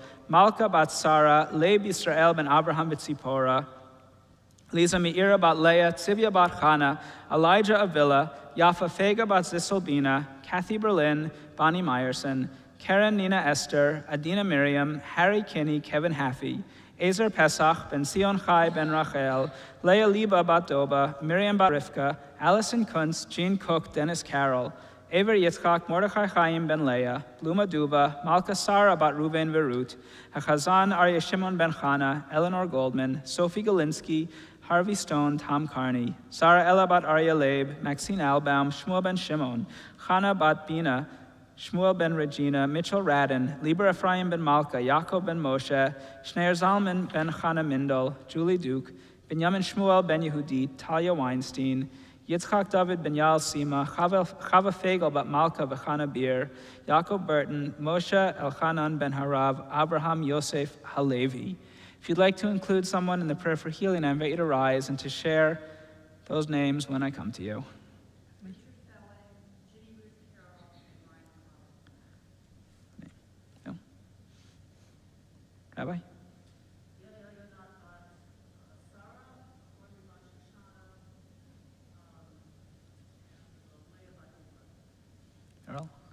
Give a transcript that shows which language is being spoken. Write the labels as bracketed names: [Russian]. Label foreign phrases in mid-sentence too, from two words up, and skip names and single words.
[English] Malka bat Sarah, Leib Yisrael ben Abraham b'Tzipora, Lisa Meira bat Leah, Tzivia bat Chana, Elijah Avila, Yafa Fega bat Zisolbina, Kathy Berlin, Bonnie Meyerson, Karen Nina Esther, Adina Miriam, Harry Kinney, Kevin Haffey, Ezer Pesach, Ben Sion Chai, Ben Rachel, Leah Liba bat Doba, Miriam bat Rivka, Allison Kuntz, Jean Cook, Dennis Carroll, Aver Yitzchak, Mordechai Chaim ben Leah, Bluma Duba, Malka Sarah bat Ruben Verut, Hachazan Arya Shimon ben Chana, Eleanor Goldman, Sophie Galinsky, Harvey Stone, Tom Carney, Sarah Ella bat Arya Leib, Maxine Albaum, Shmuel ben Shimon, Chana bat Bina, Shmuel ben Regina, Mitchell Radin, Lieber Ephraim ben Malka, Yaakov ben Moshe, Shneir Zalman ben Chana Mindel, Julie Duke, Benjamin Shmuel ben Yehudi, Talia Weinstein, Yitzchak David ben Yael Sima, Chava Fegel bat Malka v'Chana Bir, Yaakov Burton, Moshe Elchanan ben Harav, Abraham Yosef Halevi. If you'd like to include someone in the prayer for healing, I invite you to rise and to share those names when I come to you. No. Rabbi? Earl?